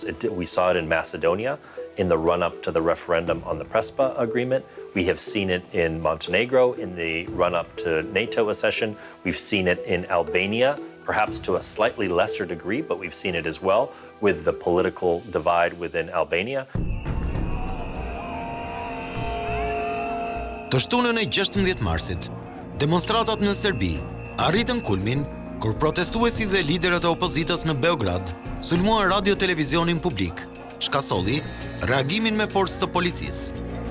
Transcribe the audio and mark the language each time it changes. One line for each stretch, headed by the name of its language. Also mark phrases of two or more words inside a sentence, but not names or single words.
English: We saw it in Macedonia in the run-up to the referendum on the Prespa agreement. We have seen it in Montenegro in the run-up to NATO accession. We've seen it in Albania, perhaps to a slightly lesser degree, but we've seen it as well with the political divide within Albania.
Albanian: Të shtunën e 16 marsit, demonstratat në Serbi arritën kulmin kur protestuesit dhe liderët e opozitës në Beograd sulmuan radio-televizionin publik, shkasolli reagimin me forcë të policisë.